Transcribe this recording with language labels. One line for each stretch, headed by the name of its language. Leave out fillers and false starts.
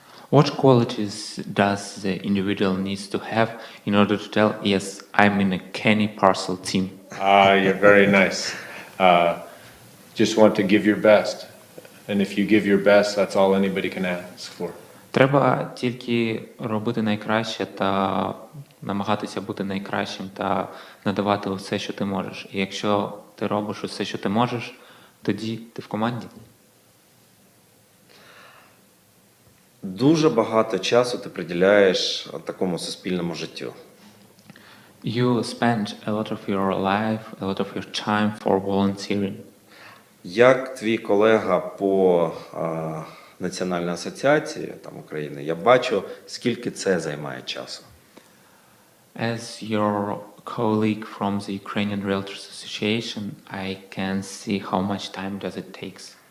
English: What qualities does the individual needs to have in order to tell, yes, I'm in a Kenny Parcell team? You're very nice. Just want to give your best. And if you give your best, that's all anybody can ask for.
Ukrainian: Треба тільки робити найкраще та намагатися бути найкращим та надавати все, що ти можеш. І якщо ти робиш усе, що ти можеш, тоді ти в команді. Дуже багато часу ти приділяєш такому суспільному життю.
English: You spend a lot of your life, a lot of your time for volunteering.
Ukrainian: Як твій колега по Національній асоціації України, я бачу, скільки це займає часу.
English: As your colleague from the Ukrainian REALTORS Association, I can see how much time does it takes.